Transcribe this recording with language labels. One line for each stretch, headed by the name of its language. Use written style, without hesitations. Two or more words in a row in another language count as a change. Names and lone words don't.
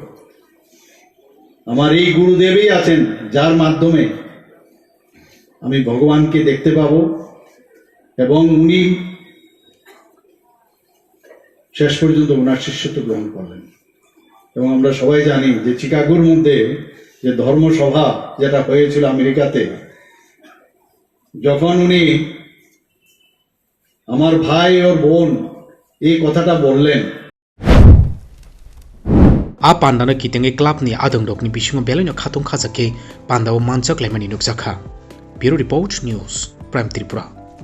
Bangla: আমার এই গুরুদেবই আছেন যার মাধ্যমে আমি ভগবানকে দেখতে পাবো এবং উনি শেষ পর্যন্ত ওনার শিষ্যত্ব গ্রহণ করলেন এবং আমরা সবাই জানি যে চিকাগোর মধ্যে যে ধর্মসভা যেটা হয়েছিল আমেরিকাতে যখন উনি আমার ভাই ও বোন এই কথাটা বললেন
Kok Borok: आ पान्डानो कितेंगे क्लाबनि आदंडकनि बिसिङाव बेलायनो खाथं खाजाके पान्डाव मानजाक लायमानि नुकजाखा ब्युरो रिपोर्ट न्यूज प्राइम त्रिपुरा।